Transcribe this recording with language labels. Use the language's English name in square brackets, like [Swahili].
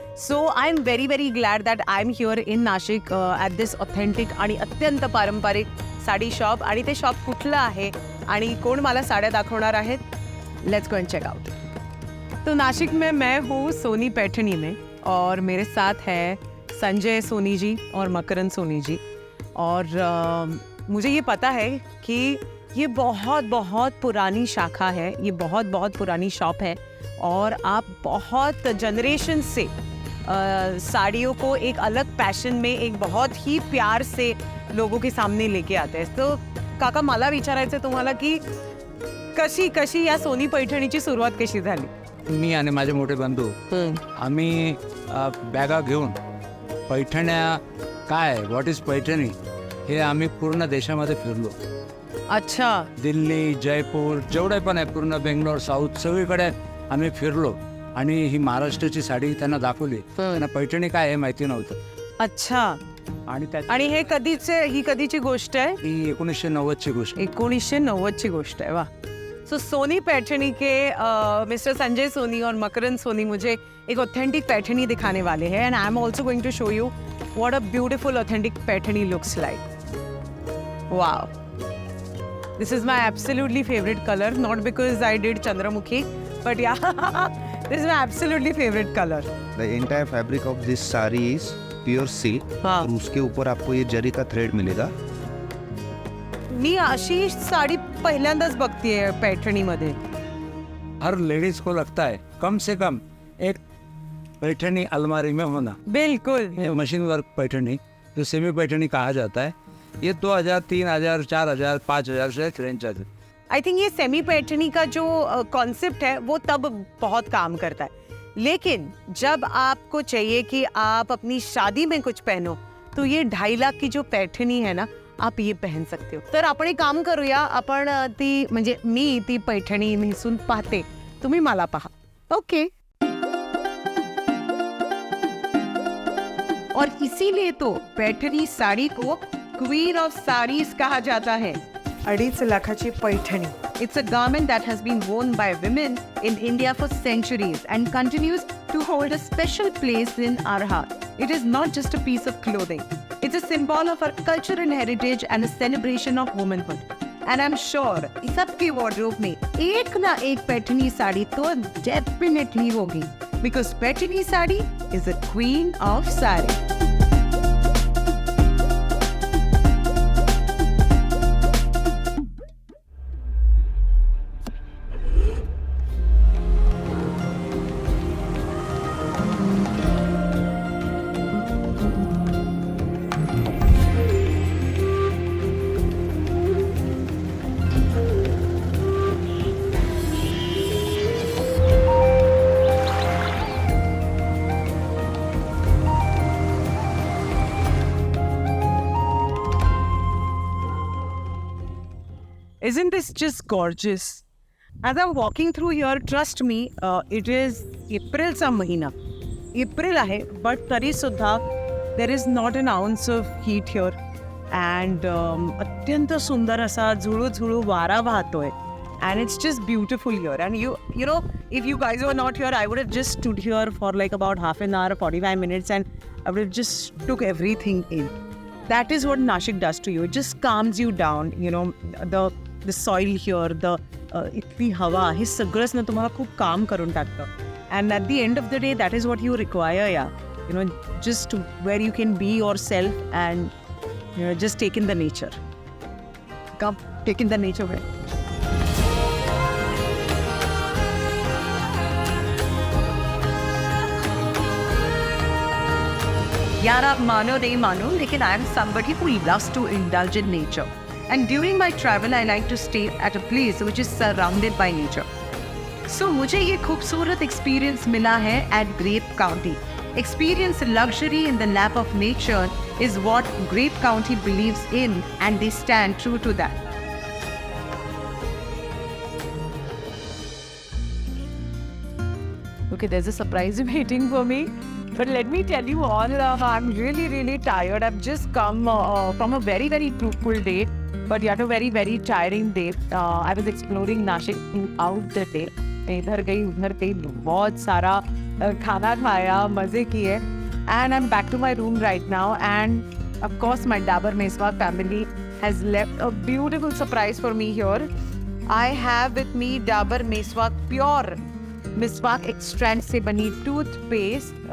[English] So I'm very glad that I'm here in Nashik at this authentic [Marathi] आणि अत्यंत पारंपरिक sari shop. आणि ते शॉप कुठलं आहे आणि कोण मला साड्या दाखवणार आहेत, [English] Let's go and check out. [Hindi] तो नाशिक में मैं हूँ सोनी पैठणी में और मेरे साथ है संजय सोनी जी और मकरंद सोनी जी. और मुझे ये पता है कि ये बहुत पुरानी शाखा है, ये बहुत पुरानी शॉप है और आप बहुत जनरेशन से साड़ियों को एक अलग पैशन में, एक बहुत ही प्यार से लोगों के सामने लेके आते हैं. [Marathi] तो काका, मला विचारायचं तुम्हाला की कशी या सोनी पैठणीची सुरुवात कशी झाली? मी आणि माझे मोठे बंधू आम्ही बॅगा घेऊन पैठण्या काय, [English] what is Paithani, [Marathi] हे आम्ही पूर्ण देशामध्ये फिरलो. [Hindi] अच्छा. [Marathi] दिल्ली, जयपूर, जेवढे पण आहे पूर्ण बेंगलोर, साऊथ, सगळीकडे आम्ही फिरलो आणि ही महाराष्ट्राची साडी त्यांना दाखवली. त्यांना पैठणी काय हे माहिती नव्हतं. [Hindi] अच्छा. [Marathi] आणि हे ही कधीची गोष्ट आहे? ही 1990ची गोष्ट. 1990ची गोष्ट [Hindi] है. वाह. सो सोनी पैठणी के मिस्टर संजय सोनी और मकरंद सोनी मुझे एक ऑथेंटिक पैठणी दिखाने वाले हैं. [English] And I am also going to show you what a beautiful authentic Paithani looks like. Wow. This is my absolutely favorite color, not because I did Chandramukhi, but yeah, this is my absolutely favorite color. The entire fabric of this saree is pure silk. [Hindi] और उसके ऊपर आपको ये जरी का thread मिलेगा. [Marathi] मी अशी साडी पहिल्यांदाच बघतेय पैठणीमध्ये. [Hindi] हर ladies को लगता है कम से कम एक पैठणी अलमारी में होना. बिल्कुल. मशीन वर्क पैठणी जो सेमी पैठणी कहा जाता है, ये 2000, 3000, 4000, 5000 से रेंज जाते. [English] I think [Hindi] ये सेमी पैठणी का जो कॉन्सेप्ट है वो तब बहुत काम करता है. लेकिन जब आपको चाहिए कि आप अपनी शादी में कुछ पहनो, तो ये 2.5 लाख की जो पैठणी है ना, आप ये पहन सकते हो. [Marathi] तर आपण एक काम करूया, आपण ती म्हणजे मी ती पैठणी नेसून पाहते, तुम्ही मला पहा. [English] Okay. [Hindi] और इसीलिए तो पैठणी साड़ी को क्वीन ऑफ साड़ीज कहा जाता है. [Marathi] 2.5 लाखाची Paithani. [English] It's a garment that has been worn by women in India for centuries and continues to hold a special place in our heart. It is not just a piece of clothing. It's a symbol of our culture and heritage and a celebration of womanhood. And I'm sure [Hindi] सबके wardrobe में एक ना एक पैठणी साड़ी तो definitely होगी. [English] Because Paithani sari is a queen of saree. Isn't this just gorgeous? As I'm walking through here, trust me, it is [Marathi] Aprilचा महिना. [English] April [Marathi] आहे, [English] but [Marathi] तरी सुद्धा [English] there is not an ounce of heat here. [Marathi] And अत्यंत सुंदर असा झुळू वारा वाहतोय. [English] And it's just beautiful here. And you know, if you guys were not here, I would have just stood here for like about half an hour, 45 minutes, and I would have just took everything in. That is what Nashik does to you. It just calms you down. You know, the soil here, the [Hindi] इतनी हवा, [Marathi] हे सगळंच ना तुम्हाला खूप काम करून टाकतं. [English] And at the end of the day, that is what you require, yeah. You know, just where you can be yourself and, you know, just take in the nature. Come, take in the nature way. [Hindi] यार आप मानो नहीं मानो, लेकिन [English] I am somebody who loves to indulge in nature. And during my travel, I like to stay at a place which is surrounded by nature. [Hindi] So मुझे ये खूबसूरत experience मिला है at Grape County. [English] Experience luxury in the lap of nature is what Grape County believes in, and they stand true to that. Okay, there's a surprise waiting for me. But let me tell you all, I'm really tired. I've just come from a very fruitful day, but yet a very tiring day. I was exploring Nashik throughout the day. [Hindi] इधर गई उधर गई, बहुत सारा खाना खाया, मजे किए. [English] And I'm back to my room right now. And of course, my Dabur Meswak family has left a beautiful surprise for me here. I have with me Dabur Meswak Pure [Hindi] मिसवाक extract से बनी toothpaste.